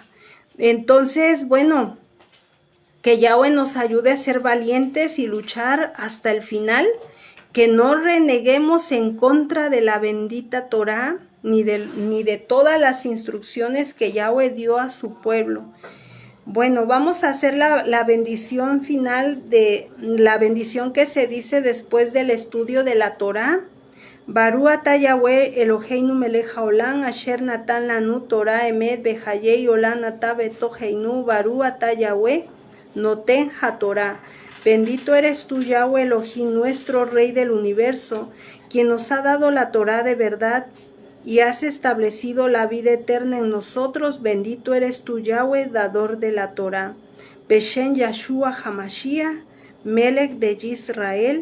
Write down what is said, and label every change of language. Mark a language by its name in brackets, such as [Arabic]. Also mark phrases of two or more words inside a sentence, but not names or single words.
[Spanish] Entonces, bueno, que Yahweh nos ayude a ser valientes y luchar hasta el final, que no reneguemos en contra de la bendita Torá, ni de todas las instrucciones que Yahweh dio a su pueblo. Bueno, vamos a hacer la bendición final, de la bendición que se dice después del estudio de la Torá, [Hebrew] ברוך אתה יהוה אלוהינו מלך העולם אשר נתן לנו תורה אמת בחיי עולם אתה בתוכנו ברוך אתה יהוה נותן התורה. [Spanish] Bendito eres tú, Yahweh Elohim, nuestro Rey del universo, quien nos ha dado la Torah de verdad y has establecido la vida eterna en nosotros. Bendito eres tú, Yahweh, dador de la Torah. [Hebrew] בשם יהשוע המשיח, מלך de ישראל.